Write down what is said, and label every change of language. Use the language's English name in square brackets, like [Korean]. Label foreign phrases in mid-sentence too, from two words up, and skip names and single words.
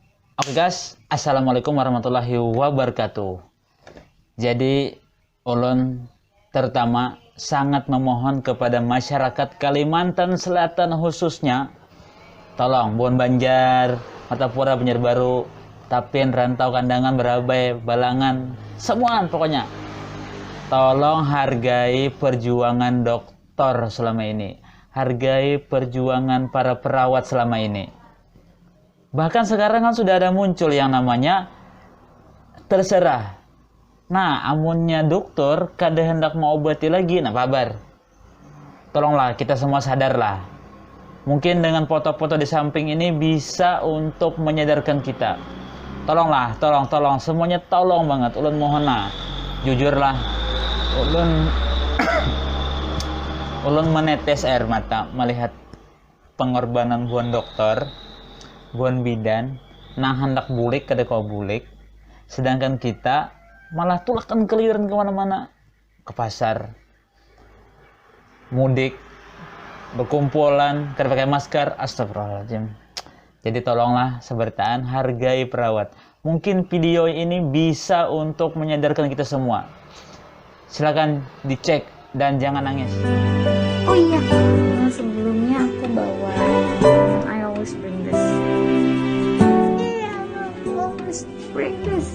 [English] Oke guys, [Arabic] السلام عليكم ورحمة الله وبركاته. [Indonesian] Jadi, ulun terutama sangat memohon kepada masyarakat Kalimantan Selatan khususnya, tolong Buan Banjar, Matapura, Banjarbaru, Tapin, Rantau, Kandangan, Barabai, Balangan, semua pokoknya. Tolong hargai perjuangan dokter selama ini. Hargai perjuangan para perawat selama ini. Bahkan sekarang kan sudah ada muncul yang namanya terserah. [Banjar] Nah, amunnya dokter kada hendak mau obati lagi, nah kabar. [Indonesian] Tolonglah kita semua sadarlah. Mungkin dengan foto-foto di samping ini bisa untuk menyadarkan kita. Tolonglah, tolong semuanya tolong banget. Ulun mohon lah, jujurlah. [Banjar] Ulun menetes air mata melihat pengorbanan buan dokter, buan bidan, nah hendak bulik kada kau bulik, sedangkan kita malah tulakan keliuran kemana-mana, ke pasar, mudik, berkumpulan, kada pakai masker, [Arabic] astagfirullahaladzim. [Indonesian] Jadi tolonglah sebertaan, hargai perawat. Mungkin video ini bisa untuk menyadarkan kita semua. Silakan dicek dan jangan nangis. Oh iya, sebelumnya aku bawa [English] I always bring this. Yeah, I always bring this.